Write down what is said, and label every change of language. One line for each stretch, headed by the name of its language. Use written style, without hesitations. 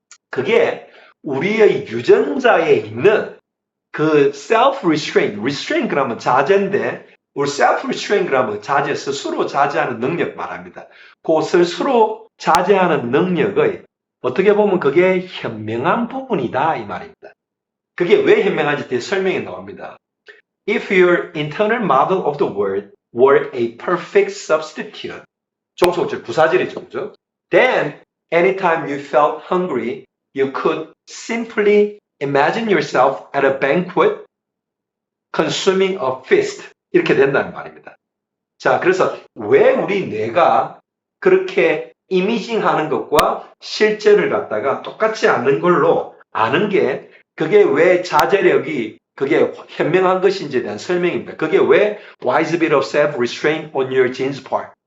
Korean: 그게 우리의 유전자에 있는 그 self-restraint, restraint 그러면 자제인데 우리 self-restraint 그러면 자제, 스스로 자제하는 능력 말합니다. 그 스스로 자제하는 능력의 어떻게 보면 그게 현명한 부분이다 이 말입니다. 그게 왜 현명한지 뒤에 설명이 나옵니다.
English: If your internal model of the world were a perfect substitute,
Korean: 종속절 부사절이죠, 그죠?
English: Then anytime you felt hungry, you could simply imagine yourself at a banquet consuming a feast.
Korean: 이렇게 된다는 말입니다. 자, 그래서 왜 우리 뇌가 그렇게 이미징하는 것과 실제를 갖다가 똑같지 않는 걸로 아는 게 그게 왜 자제력이 그게 현명한 것인지에 대한 설명입니다. 그게 왜
English: wise bit of self-restraint on your genes part.